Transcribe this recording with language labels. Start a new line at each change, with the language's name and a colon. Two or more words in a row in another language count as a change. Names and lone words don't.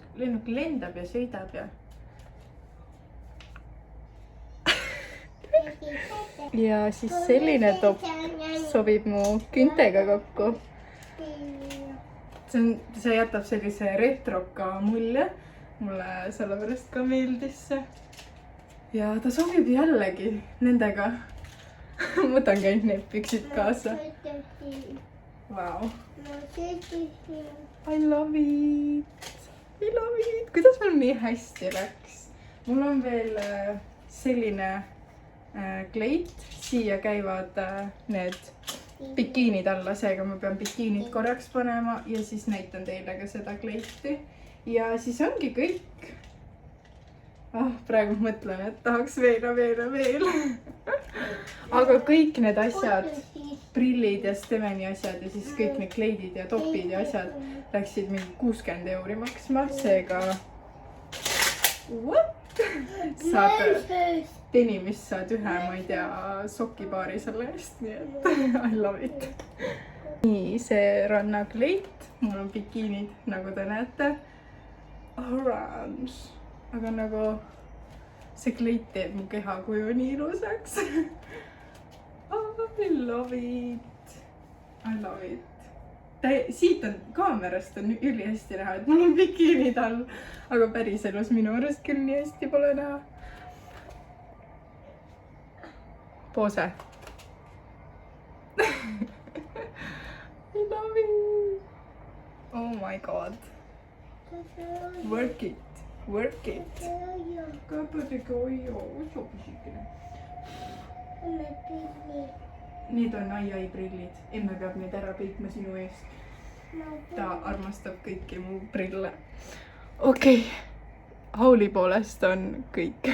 Estonian: Lennuk lendab ja sõidab ja. Ja siis selline top sobib mu küntega kokku. See jätab sellise retroka mulje. Mulle sellepärast ka meeldis see. Ja ta sobib jällegi nendega. Võtangi ainult need püksid kaasa.
English: Wow. I love it. I love it.
Estonian: Kuidas mul nii hästi läks? Mul on veel selline kleit. Siia käivad need bikiinid alla, seega ma pean bikiinid korraks panema ja siis näitan teile ka seda kleiti. Ja siis ongi kõik. Praegu mõtlen, et tahaks veel. Aga kõik need asjad prillid ja Steveni asjad ja siis kõik need kleidid ja topid ja asjad läksid mingi 60 euri maksma,
English: seega what?
Estonian: Saad denimist saad ühe, ma ei tea, sokipaari selle eest, nii et
English: I love it.
Estonian: Nii, see rannakleit, mul on bikiinid, nagu te näete, orange, aga nagu see kleit teeb mu kehakuju nii ilusaks.
English: I love it. I love it.
Estonian: Siit on kaamerast on ülihästi näha, et mul on bikiinid all, aga päriselus minu arust küll nii hästi pole näha.
English: Pose.
Estonian: I love it. Oh my god. Work it. Work it. Kapatega ojo, sopisikene. Need on ai prillid. Emme peab need ära peitma sinu eest. Ta armastab kõiki mu prille. Okei. Hauli poolest on kõik.